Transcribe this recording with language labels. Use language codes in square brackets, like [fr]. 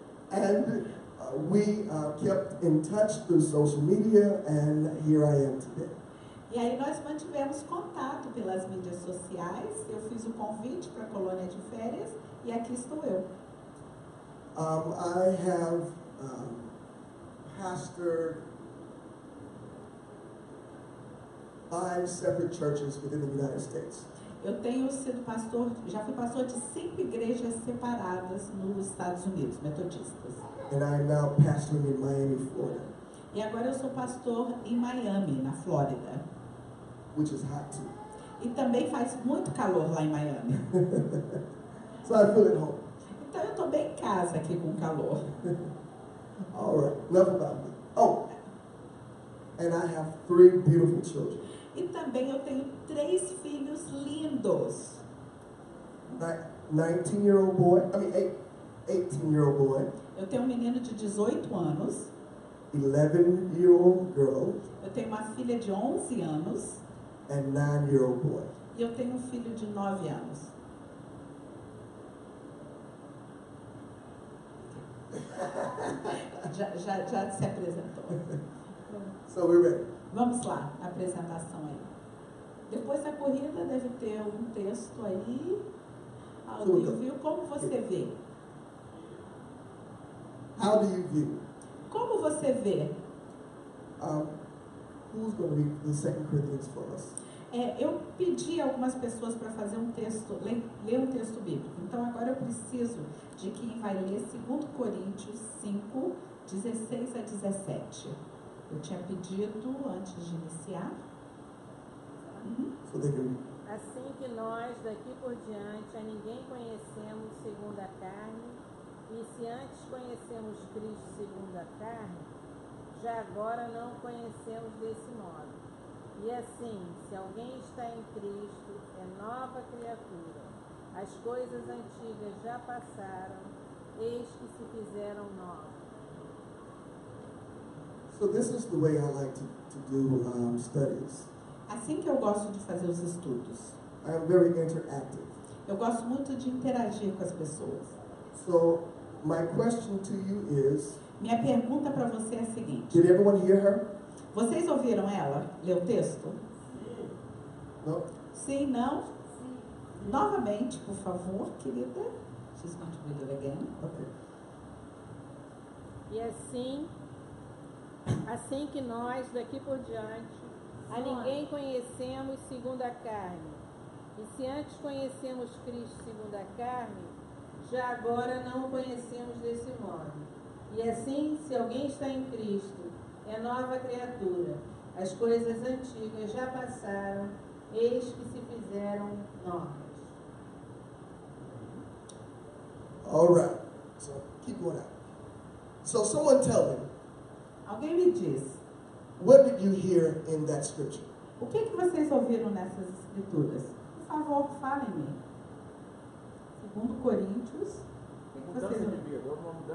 [en] And we kept in touch through social media, and here I am today. [pt] E aí nós mantivemos contato pelas mídias sociais. Eu fiz o convite para a colônia de férias e aqui estou eu. [en] I have pastored 5 separate churches within the United States. [pt] Eu tenho sido pastor, já fui pastor de 5 igrejas separadas nos Estados Unidos, metodistas. [en] And I am now pastoring in Miami, Florida. [pt] E agora eu sou pastor em Miami, na Flórida. [en] Which is hot too. [pt] E também faz muito calor lá em Miami. [en] So I feel at home. [pt] Então eu estou bem em casa aqui com calor. [en] All right, enough about me. Oh, and I have 3 beautiful children. [pt] E também eu tenho 3 filhos lindos. [en] 19-year-old boy, 18-year-old boy. [pt] Eu tenho um menino de 18 anos. [en] 11-year-old girl. [pt] Eu tenho uma filha de 11 anos. [en] And 9-year-old boy. [pt] E eu tenho um filho de 9 anos. já se apresentou. [en] So we're ready. [pt] Vamos lá, a apresentação aí. Depois da corrida deve ter um texto aí. Alguém viu? Como você vê? [en] How do you view? [pt] Como você vê? [en] Who's going to read the 2 Corinthians for us? [pt] Eu pedi a algumas pessoas para fazer um texto, ler um texto bíblico. Então agora eu preciso de quem vai ler 2 Coríntios 5, 16 a 17. Eu tinha pedido antes de iniciar. [en] So they can read. [pt] Assim que nós, daqui por diante, a ninguém conhecemos segundo a carne, e se antes conhecemos Cristo segundo a carne, já agora não o conhecemos desse modo. E assim, se alguém está em Cristo, é nova criatura. As coisas antigas já passaram, eis que se fizeram novas. [en] So this is the way I like to do studies. [pt] Assim que eu gosto de fazer os estudos. [en] I am very interactive. [pt] Eu gosto muito de interagir com as pessoas. [en] So My question to you is, [pt] Minha pergunta para você é a seguinte. [en] did everyone hear her? [pt] Vocês ouviram ela ler o texto? [en] No? [pt] Sim, não? Novamente, por favor, querida. [en] She's going to read it again. Okay. [pt] E assim que nós, daqui por diante, a ninguém conhecemos segundo a carne. E se antes conhecemos Cristo segundo a carne, já agora não o conhecemos desse modo. E assim, se alguém está em Cristo, é nova criatura. As coisas antigas já passaram, eis que se fizeram novas. [en] All right. So keep going out. So someone tell me, [pt] Alguém me diz, [en] what did you hear in that scripture? [pt] o que vocês ouviram nessas escrituras? Por favor, falem-me. 2 Coríntios, o que vocês ouviram?